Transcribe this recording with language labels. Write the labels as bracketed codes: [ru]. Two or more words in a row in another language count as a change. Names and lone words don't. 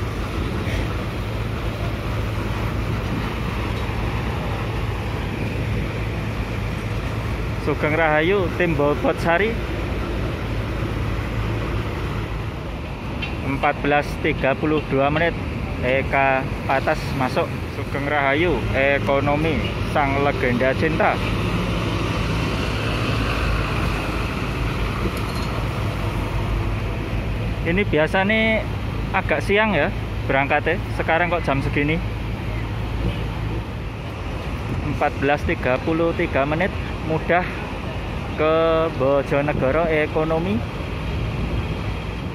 [jv] Sugeng Rahayu [id] tim Bobot Sari. 14.32 menit Eka Patas masuk. [jv] Sugeng Rahayu [id] ekonomi sang legenda cinta. Ini biasa nih agak siang ya berangkatnya, sekarang kok jam segini. 14.33 menit mudah ke Bojonegoro ekonomi.